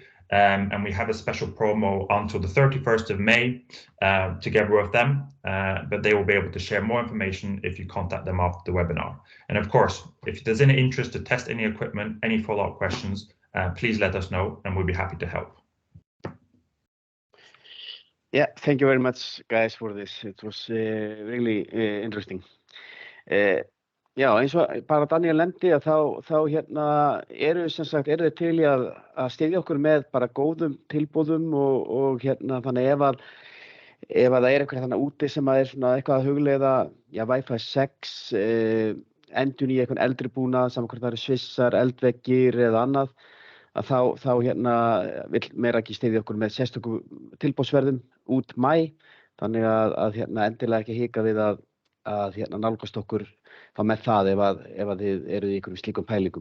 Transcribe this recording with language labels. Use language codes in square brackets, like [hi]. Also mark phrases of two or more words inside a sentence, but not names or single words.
[en] And we have a special promo until the 31st of May together with them, but they will be able to share more information if you contact them after the webinar. And of course, if there's any interest to test any equipment, any follow-up questions, please let us know and we'll be happy to help. Yeah, thank you very much, guys, for this. It was really interesting. [is] Já, eins og bara Daniel nefndi að þá eru þið til í að styðja okkur með bara góðum tilboðum og þannig ef að það er eitthvað þannig úti sem að er svona eitthvað að hugleiða, Wi-Fi 6, endurnýja eitthvað eldri búnað, saman hvort það eru svissar, eldveggir eða annað, að þá vill Meraki styðja okkur með sérstökum tilboðsverðum út maí, þannig að endilega ekki hika við að nálgast okkur þá með það ef að þið eruð í einhverjum slíkum pælingum.